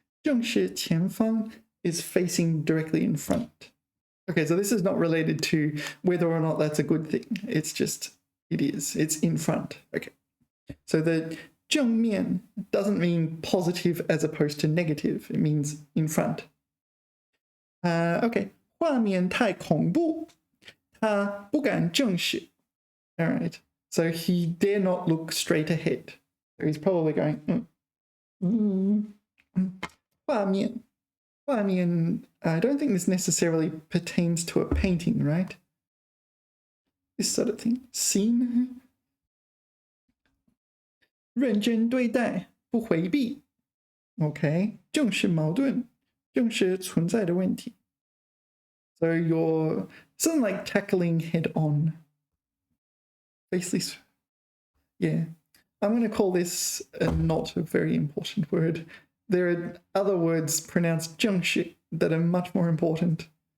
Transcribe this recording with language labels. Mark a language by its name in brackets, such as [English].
[Chinese] 正视前方 [English] is facing directly in front. Okay, so this is not related to whether or not that's a good thing. It's just, it is. It's in front. Okay. So the 正面 doesn't mean positive as opposed to negative. It means in front. Okay. [Chinese] 画面太恐怖，他不敢正视. [English] All right. So he dare not look straight ahead. So he's probably going, 画面. 画面, I don't think this necessarily pertains to a painting, right? This sort of thing. Scene. [Chinese] 认真对待，不回避.Okay. 正视矛盾，正视存在的问题. [English] So you're something like tackling head on. Face this. Yeah. I'm going to call this not a very important word. There are other words pronounced 正式 that are much more important.